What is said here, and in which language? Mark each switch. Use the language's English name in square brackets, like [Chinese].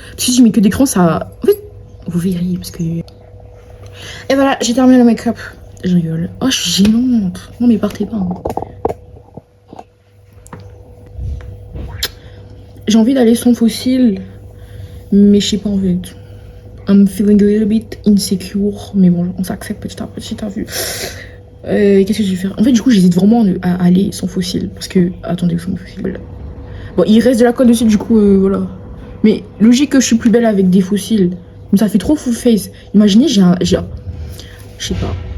[French] Si je mets que des crayons, ça... En fait, vous verrez parce que... Et voilà, j'ai terminé le make-up. Je rigole. Oh, je suis gênante. Non, mais partez pas. Hein. J'ai envie d'aller sans fossile. Mais je sais pas en fait. [English] I'm feeling a little bit insecure. [French] Mais bon, on s'accepte petit à petit, t'as vu. Qu'est-ce que je vais faire? En fait, du coup, j'hésite vraiment à aller sans fossile. Parce que... Attendez, sans fossile. Bon, il reste de la colle dessus, du coup, voilà. Mais logique que je suis plus belle avec des fossiles. Mais ça fait trop full face. Imaginez, j'ai un... Je sais pas.